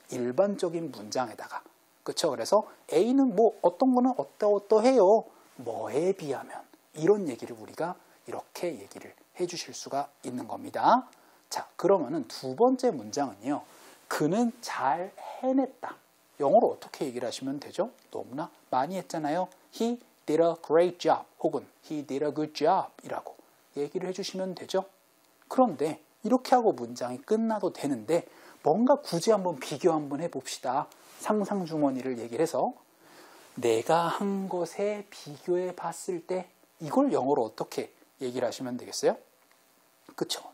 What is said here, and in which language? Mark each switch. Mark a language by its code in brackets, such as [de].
[ko] 일반적인 문장에다가. 그쵸? 그래서 A는 어떤 거는 어떠해요. 뭐에 비하면. 이런 얘기를 우리가 이렇게 얘기를 해주실 수가 있는 겁니다. 자, 그러면은 두 번째 문장은요, 그는 잘 해냈다. 영어로 어떻게 얘기를 하시면 되죠? 너무나 많이 했잖아요. [en] He did a great job [ko] 혹은 [en] He did a good job [ko] 이라고 얘기를 해주시면 되죠. 그런데 이렇게 하고 문장이 끝나도 되는데 뭔가 굳이 한번 비교 한번 해봅시다. 상상 주머니를 얘기를 해서 내가 한 것에 비교해 봤을 때 이걸 영어로 어떻게 얘기를 하시면 되겠어요? 그쵸?